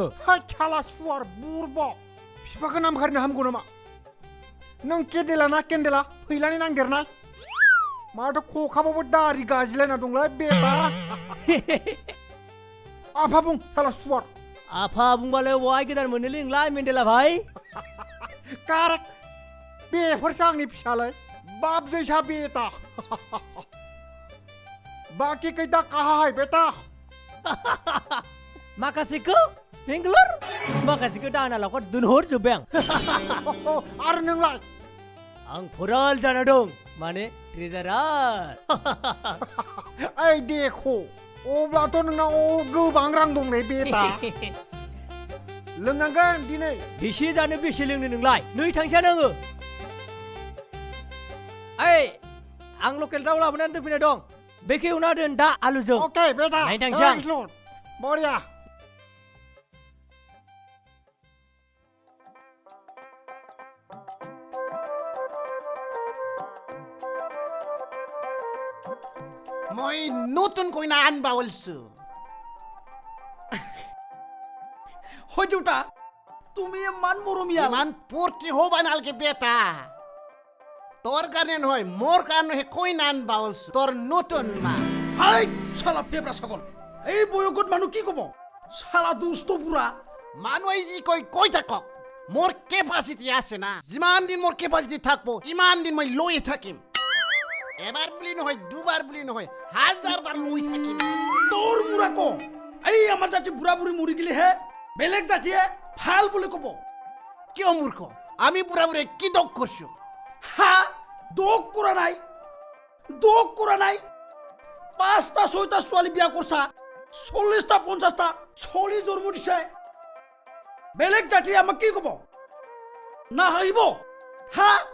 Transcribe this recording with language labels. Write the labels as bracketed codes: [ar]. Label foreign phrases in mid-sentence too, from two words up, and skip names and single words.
[brx] हाय साला सुवार बुरब बिफाखौ नामखारिनो हामगौ नामा नों केन्देला ना केन्देला फैलानि नांदेरनाय माथो खखाबाबो दारि गाज्लायना दंलै बेबा आफा बुं साला सुवार आफा बुंबालाय वाय गोदान मोनोलै नोंलाय मिन्दिला भाई कारेक्ट बेफोरसो आंनि फिसालाय [hi] बाप जैसा बेटा बाकी कैदा कहा है बेटा [brx] माखासेखौ बेंगलर माखासेखौ दाहोना लावखार दोनहरजोब्बाय आं आरो नोंलाय आं फराल जाना दं माने ट्रेजारार ओइ देखो अब्लाथ' नोंनाव गोबां रां दं ने बेटा लोंनांगोन दिनै बेसे जानो बेसे लोंनो नोंलाय नै थांसै आङो ओइ आं लकेल दाउ लाबोनानै दोनफैनाय दं बेखौ एवना दोन दा आलुजों अके बेटा नायनो थांसै आं। [en] thanks Lord [as] बरिया মই নতুন কইনা আনবা বলছো হয় দেউতা তুমি ইমান মৰমীয়া ইমান পূৰ্তি হবা নালগে বেটা তোর কারণে নহয় মোর কারণে হে কইনা আনবা বলছো তোর নতুন মা হাই শালা পেপরা ছাগল এই বয়সত মানুহ কি কব শালা দুষ্ট বুঢ়া মানুহে যি কই থাকক মোর কেপাসিটি আছে না যিমান দিন মোর কেপাসিটি থাকবো ইমান দিন মই লয়ে থাকিম এবার বুলি নহয় দুবার বুলি নহয় হাজার বার লই থাকিম তোর মুৰা ক এই আমাৰ জাতি বুঢ়া বুঢ়ী মৰি গেলি হে বেলেগ জাতিয়ে ভাল বুলি কব কিয় মূর্খ আমি বুড়া বুড়ে কি দোষ করছো হা দোষ কৰা নাই 5টা 6টা ছোৱালী বিয়া কৰছা 40টা 50টা ছোৱালী জন্ম দিছে বেলেগ জাতিয়ে আমাক কি কব না হাৰিব হা